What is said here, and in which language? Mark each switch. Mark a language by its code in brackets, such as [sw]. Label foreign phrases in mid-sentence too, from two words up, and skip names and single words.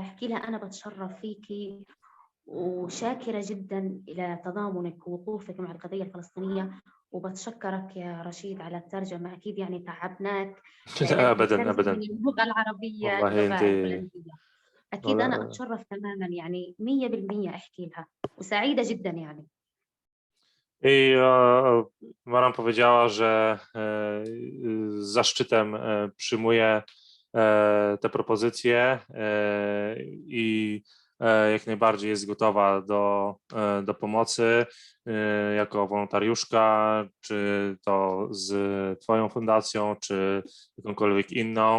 [ar] احكي لها أنا بتشرف فيكي وشاكرة جدا إلى تضامنك ووقوفك مع القضية الفلسطينية وبتشكرك يا رشيد على الترجمة أكيد يعني تعبناك لا أبدا أبدا من اللغة العربية والله أنت اللغة الهولندية أكيد أنا أتشرف تماما يعني 100% أحكي لها وسعيدة جدا يعني. [pl] I Maram powiedziała, że z zaszczytem przyjmuje te propozycje i jak najbardziej jest gotowa do pomocy jako wolontariuszka, czy to z Twoją fundacją, czy jakąkolwiek inną.